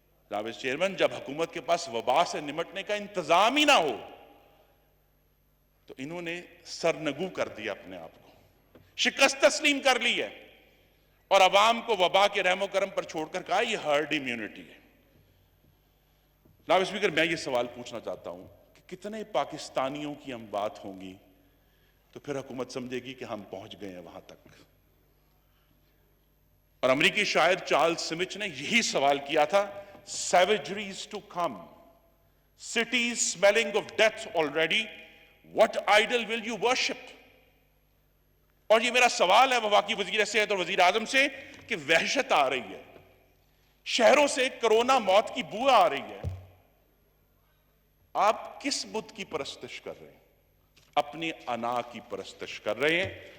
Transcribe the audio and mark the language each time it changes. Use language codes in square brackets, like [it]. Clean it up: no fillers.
[ur] جناب چیئرمین, جب حکومت کے پاس وبا سے نمٹنے کا انتظام ہی نہ ہو تو انہوں نے سرنگو کر دیا اپنے آپ کو, شکست تسلیم کر لی ہے, اور عوام کو وبا کے رحم و کرم پر چھوڑ کر کہا یہ ہرڈ امیونٹی ہے. جناب اسپیکر, میں یہ سوال پوچھنا چاہتا ہوں کہ کتنے پاکستانیوں کی ہم بات ہوں گی تو پھر حکومت سمجھے گی کہ ہم پہنچ گئے ہیں وہاں تک. اور امریکی شاعر چارلز سمچ نے یہی سوال کیا تھا, [en] savageries to come, cities smelling of death already, what idol will you worship? [ur] اور یہ میرا سوال ہے وفاقی وزیر صحت اور وزیر اعظم سے کہ وحشت آ رہی ہے, شہروں سے کرونا موت کی بو آ رہی ہے, آپ کس بت کی پرستش کر رہے ہیں؟ اپنی انا کی پرستش کر رہے ہیں.